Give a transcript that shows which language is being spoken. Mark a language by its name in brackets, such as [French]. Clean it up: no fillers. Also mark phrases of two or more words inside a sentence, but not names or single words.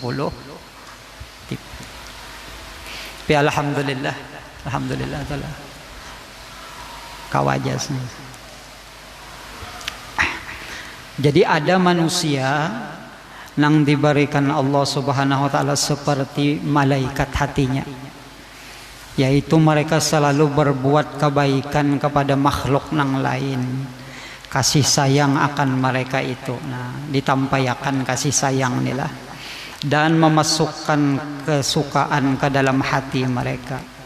[Banjar] Tapi alhamdulillah telah kawajas nih. [Indonesian] Jadi ada manusia yang diberikan Allah [Arabic] سبحانه وتعالى [Indonesian] seperti malaikat hatinya, yaitu mereka selalu berbuat kebaikan kepada makhluk yang lain, kasih sayang akan mereka itu. Nah, ditampaikan kasih sayang inilah dan memasukkan kesukaan ke dalam hati mereka.